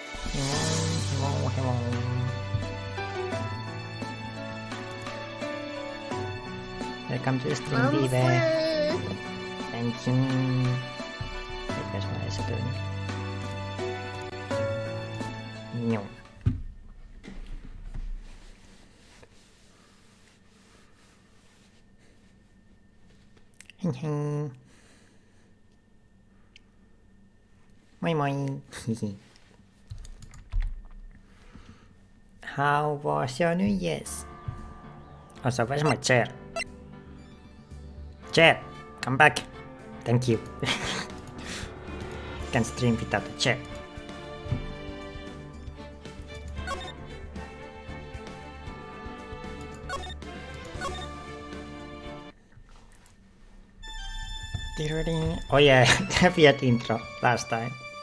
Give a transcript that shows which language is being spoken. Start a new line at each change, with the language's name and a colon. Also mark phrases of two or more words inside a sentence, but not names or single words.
English: Welcome to the stream, I'm Vive. full. Thank you.
Finnish: Mitäs mä esityin? Joo. Hei hei. Moi moi.
English: How was your New Year's? Also, where's my chair? Chair, come back. Thank you. Can stream without a chair. Oh yeah, weird intro last time.